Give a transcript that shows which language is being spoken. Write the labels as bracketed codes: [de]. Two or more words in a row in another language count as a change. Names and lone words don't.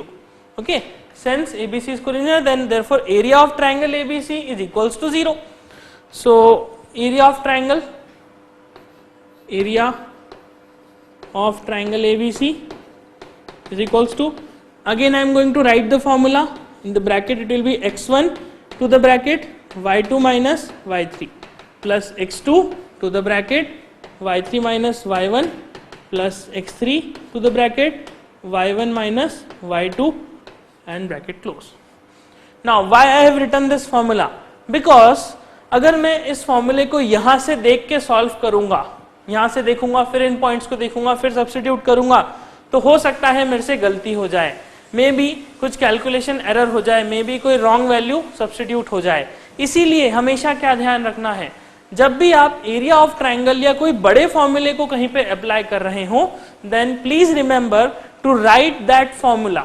[en] Okay, since ABC is collinear, then therefore area of triangle ABC is equals to 0. So area of triangle ABC is equals to, again I am going to write the formula. In the bracket it will be x1 to the bracket y2 minus y3 plus x2 to the bracket y3 minus y1 plus x3 to the bracket y1 minus y2 and bracket close. Now why I have written this formula? [hi] Because अगर मैं इस फॉर्मूले को यहाँ से देख के सॉल्व करूंगा, यहाँ से देखूंगा, फिर इन पॉइंट्स को देखूंगा, फिर सब्स्टिट्यूट करूंगा, तो हो सकता है मेरे से गलती हो जाए, [en] may be [hi] कुछ [en] calculation error [hi] हो जाए, [en] may be [hi] कोई [en] wrong value substitute [hi] हो जाए. इसीलिए हमेशा क्या ध्यान रखना है, जब भी आप [en] area of triangle [hi] या कोई बड़े फॉर्मूले को कहीं पे अप्लाई कर रहे हो, [en] then please remember to write that formula.